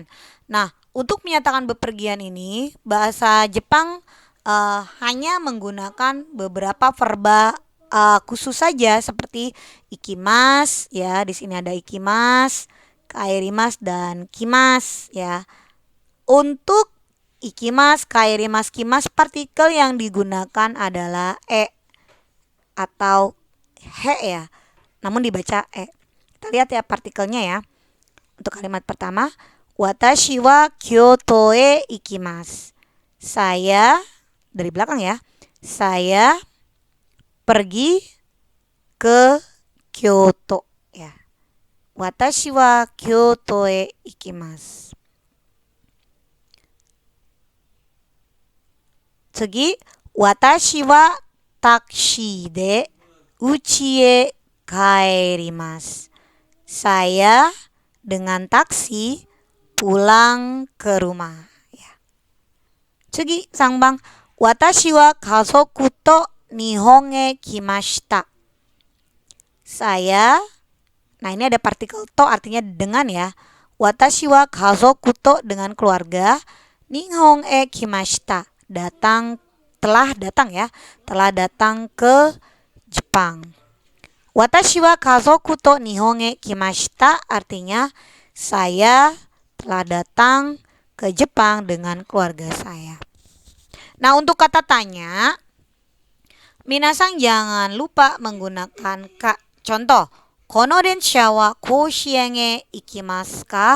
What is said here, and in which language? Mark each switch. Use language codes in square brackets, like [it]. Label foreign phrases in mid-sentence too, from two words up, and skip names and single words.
[id] Nah, untuk menyatakan bepergian ini bahasa Jepang hanya menggunakan beberapa verba khusus saja seperti ikimas ya, di sini ada ikimas, kaerimas dan kimas ya. Untuk ikimas, kaerimas, kimas partikel yang digunakan adalah atau he ya, namun dibaca Kita lihat ya partikelnya ya. Untuk kalimat pertama, [ja] 私は京都へ行きます. [id] Saya, dari belakang ya, saya pergi ke Kyoto ya. [ja] 私は京都へ行きます. 次、私はタクシーで家へ帰ります。 [id] Saya dengan taksi pulang ke rumah. Ya. [ja] 次、三番。私は家族と日本へ来ました. [id] Saya, nah ini ada partikel to artinya dengan ya. [ja] 私は家族と [id] dengan keluarga. [ja] 日本へ来ました. [id] Telah datang ke Jepang. [ja] 私は家族と日本へ来ました [id] artinya saya telah datang ke Jepang dengan keluarga saya. Nah, untuk kata tanya, minasan jangan lupa menggunakan ka. Contoh, [ja] この電車は甲子園へ行きますか?